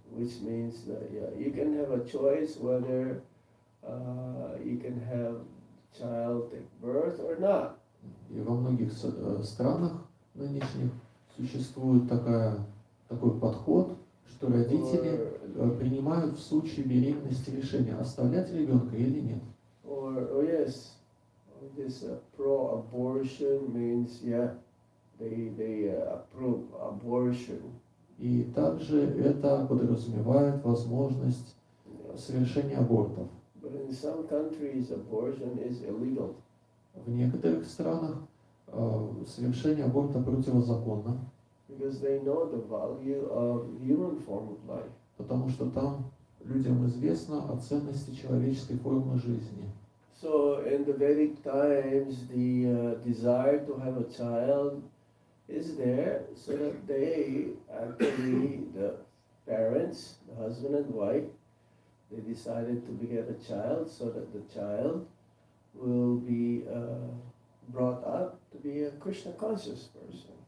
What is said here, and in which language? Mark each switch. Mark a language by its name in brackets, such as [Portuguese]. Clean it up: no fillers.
[English] which means that you can have a choice whether you can have child take birth or not. [Russian] И во многих странах нынешних существует такой подход, что родители принимают в случае беременности решение, оставлять ребенка или нет. [English] Or yes, this pro-abortion means they approve abortion. [Russian] И также это подразумевает возможность совершения абортов. [English] But in some countries, abortion is illegal. [Russian] В некоторых странах совершение аборта противозаконно, [English] Because they know the value of human form of life. [Russian] потому что там людям известно о ценности человеческой формы жизни. [English] So in the Vedic times, the desire to have a child is there, so that they actually, the parents, the husband and wife, they decided to beget a child so that the child will be brought up to be a Krishna conscious person.